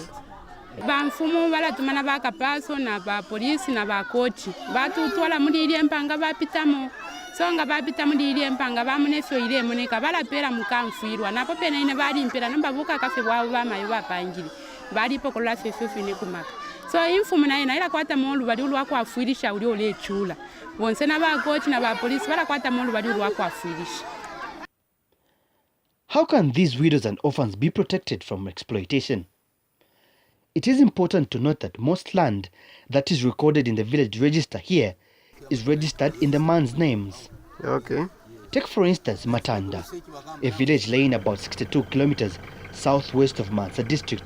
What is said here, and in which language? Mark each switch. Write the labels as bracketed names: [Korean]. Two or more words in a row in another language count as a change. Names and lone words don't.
[Bemba] bamfumu balatumana bakapaso na ba polisi na ba kochi batutwala muri ile mpanga bapitamo songa bapita muri ile mpanga bamunefyo ile muneka balapera mukamfuirwa napo pena ine bali mpera nambabuka kafe bwabo bamayo bapangiri bali pokola fefefe ne kumaka so imfumu na ila kwata molu bali ulwako afuirisha uli ole chula bonse na ba kochi na ba polisi bala kwata molu bali ulwako afuirisha. [English] How can these widows and orphans be protected from exploitation? It is important to note that most land that is recorded in the village register here is registered in the man's names. Okay. Take for instance Matanda, a village lying about 62 kilometers southwest of Mansa District.